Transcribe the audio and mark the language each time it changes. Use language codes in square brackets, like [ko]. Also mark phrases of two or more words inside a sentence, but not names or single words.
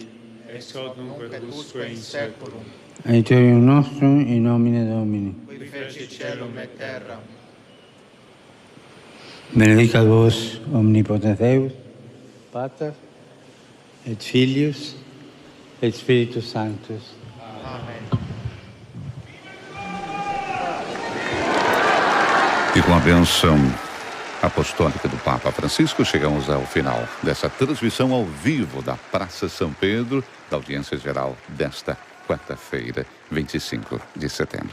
[la] Ex hoc nunc et usque in saeculum. Aiuterium nostrum in nomine Domini. Qui feci celum et terra. Benedicat vos omnipotens Deus, Pater, et Filius, et Spiritus Sanctus. [pt] E com a bênção apostólica do Papa Francisco, chegamos ao final dessa transmissão ao vivo da Praça São Pedro, da audiência geral desta quarta-feira, 25 de setembro.